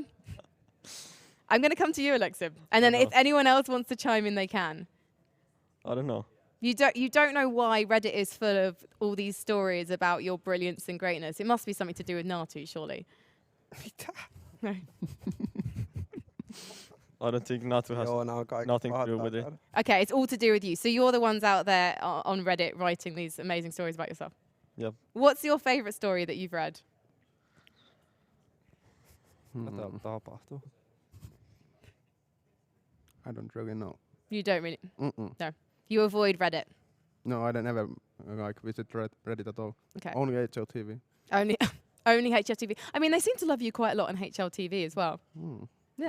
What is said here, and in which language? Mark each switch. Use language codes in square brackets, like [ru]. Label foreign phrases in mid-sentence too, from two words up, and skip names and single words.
[en] I'm going to come to you, Alexib, and then if anyone else wants to chime in, they can. I don't know. You don't know why Reddit is full of all these stories about your brilliance and greatness. It must be something to do with Natu, surely. No. I don't think Natu has [fi] Joo, nää on kaikki [en] nothing to do [fi] pahat [en] with it. [fi] täällä. [en] Okay, it's all to do with you. So you're the ones out there on Reddit writing these amazing stories about yourself. Yep. What's your favorite story that you've read? [fi] Mitä täällä tapahtuu? [en] I don't really know. You don't really. Mm-mm. You avoid Reddit. No, I don't ever like visit Reddit at all. Okay. Only HLTV. Only HLTV. I mean, they seem to love you quite a lot on HLTV as well. Mm. Yeah.